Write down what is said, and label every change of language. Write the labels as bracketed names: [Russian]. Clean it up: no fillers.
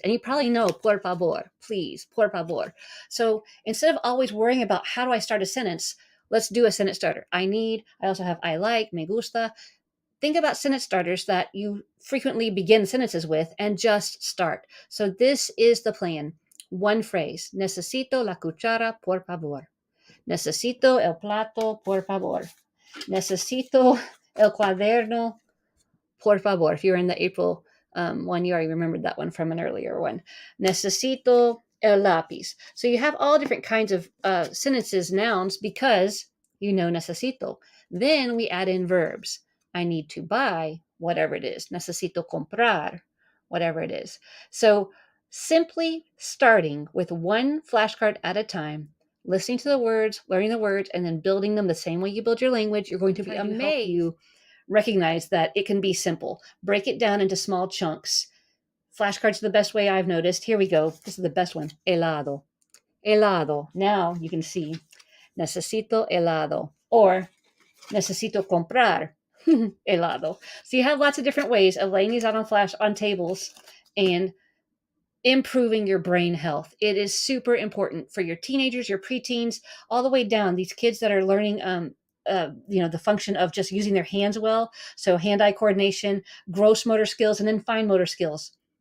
[English] And you probably know [Spanish] por favor, [English] please, por favor. So instead of always worrying about how do I start a sentence, let's do a sentence starter. I need. I also have I like, [Spanish] me gusta. [English] Think about sentence starters that you frequently begin sentences with and just start. So this is the plan. One phrase. [Spanish] Necesito la cuchara, por favor. Necesito el plato, por favor. Necesito el cuaderno, por favor. [English] If you were in the April one, you already remembered that one from an earlier one. [Spanish] Necesito el lápiz. [English] So you have all different kinds of sentences, nouns, because you know necesito. Then we add in verbs. I need to buy, whatever it is. [Spanish] Necesito comprar, [English] whatever it is. So simply starting with one flashcard at a time, listening to the words, learning the words, and then building them the same way you build your language, you're going to be amazed. You recognize that it can be simple. Break it down into small chunks. Flashcards are the best way I've noticed. Here we go. This is the best one. Helado. Helado. Now you can see [Spanish] necesito helado, [English] or [Spanish] necesito comprar helado. [English] So you have lots of different ways of laying these out on flash on tables and improving your brain health. It is super important for your teenagers, your preteens, all the way down. These kids that are learning, the function of just using their hands well. So hand-eye coordination, gross motor skills, and then fine motor skills.